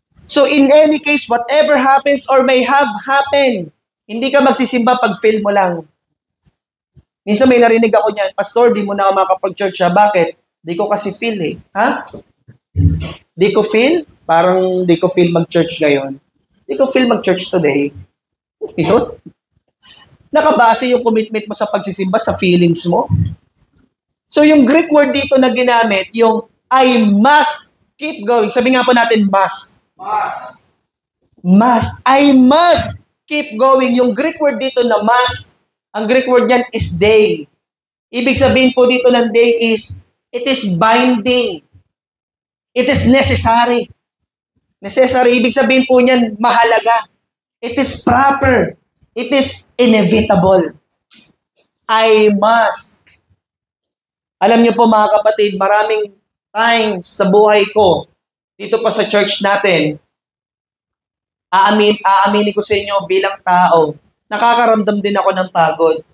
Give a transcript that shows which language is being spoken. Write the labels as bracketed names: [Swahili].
[English] So in any case, whatever happens or may have happened, [Filipino] hindi ka magsisimba pag fail mo lang. Minsan may narinig ako niyan, Pastor, [English] di mo na ako makapag-church ha? [Filipino] Bakit? Di ko kasi feel eh. Ha? Di ko feel? Parang di ko feel mag-church ngayon. Di ko feel mag-church today. Yun. Nakabase yung commitment mo sa pagsisimba sa feelings mo. [English] So yung Greek word [Filipino] dito na ginamit, [English] yung I must keep going. [Filipino] Sabi nga po natin, must. Must. [English] I must keep going. [Filipino] Yung Greek word dito na must, ang Greek word niyan [English] is day. [Filipino] Ibig sabihin po dito ng day is, [English] it is binding. It is necessary. Necessary, [Filipino] ibig sabihin po niyan, mahalaga. [English] It is proper. It is inevitable. I must. [Filipino] Alam niyo po mga kapatid, maraming times sa buhay ko, dito pa sa church natin, aaminin ko sa inyo bilang tao, nakakaramdam din ako ng pagod.